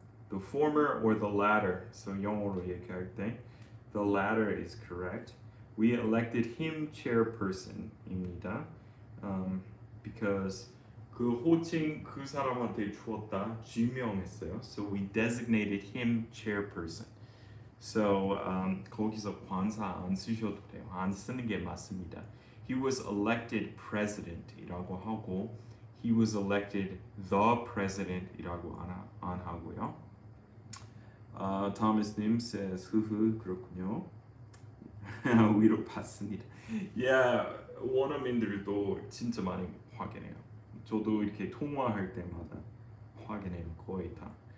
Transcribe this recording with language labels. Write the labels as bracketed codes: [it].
[en] The former or the latter. So 영어로 얘기할 때, the latter is correct. We elected him chairperson입니다. [ko] Because 그 호칭 그 사람한테 주었다 지명했어요. [en] So we designated him chairperson. [ko] So 거기서 관사 안 쓰셔도 돼요. 안 쓰는 게 맞습니다. [en] He was elected president이라고 하고 he was elected the president이라고 안 하고요. [ko] Thomas님 says 흐흐 그렇군요. 위로 받습니다. Yeah, 원어민들도 진짜 많이 확인해요. 저도 이렇게 통화할 때마다 확인해요. 거의 다.